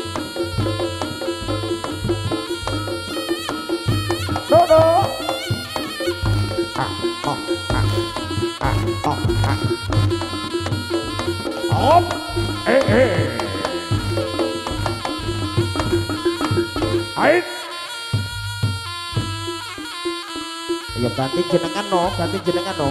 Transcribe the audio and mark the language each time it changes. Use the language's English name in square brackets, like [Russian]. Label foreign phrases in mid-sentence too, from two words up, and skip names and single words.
[Javanese] No no. Om. Ait. Ya ganti jenengan no, ganti jenengan no.